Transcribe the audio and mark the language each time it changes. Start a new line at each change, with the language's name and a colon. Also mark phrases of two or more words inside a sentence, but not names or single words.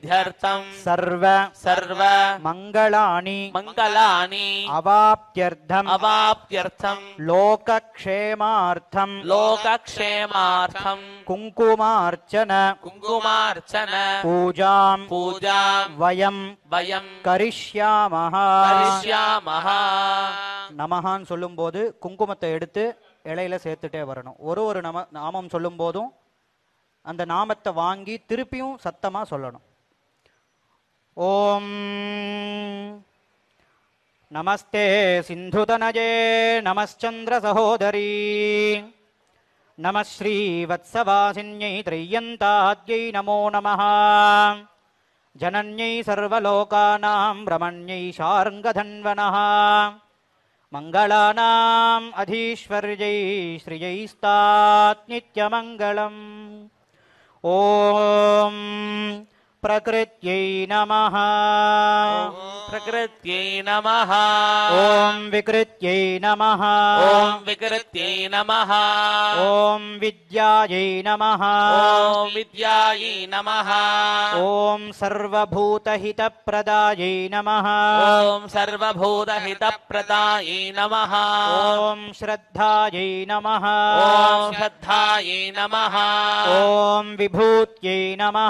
Sanskrit: सर्व मंगलानि अवाप्त्यर्थं लोकक्षेमार्थं कुङ्कुमार्चन पूजां वयं करिष्यामः
Tamil: நமஹான்னு சொல்லும்போது குங்குமத்தை எடுத்து இலையில சேர்த்துட்டே வரணும். ஒரு நாமம் சொல்லும் போதும் அந்த நாமத்தை வாங்கி திருப்பியும் சத்தமா சொல்லணும்.
Sanskrit: ओम् नमस्ते सिन्धुतनये नमश्चन्द्र सहोदरि नमः श्रीवत्सवासिन्यै त्रय्यन्ताद्यै नमो नमः जनन्यै सर्वलोकानां रमण्यै शार्ङ्गधन्वनः मङ्गलानाम् अधीश्वर्यै श्रियैस्तात् नित्यमङ्गलम्. ஓம் प्रकृत्यै नमः ओम विकृत्यै नमः ओम विद्यायै नमः ओम सर्वभूतहितप्रदायै नमः ओम श्रद्धायै नमः ओम विभूत्यै नमः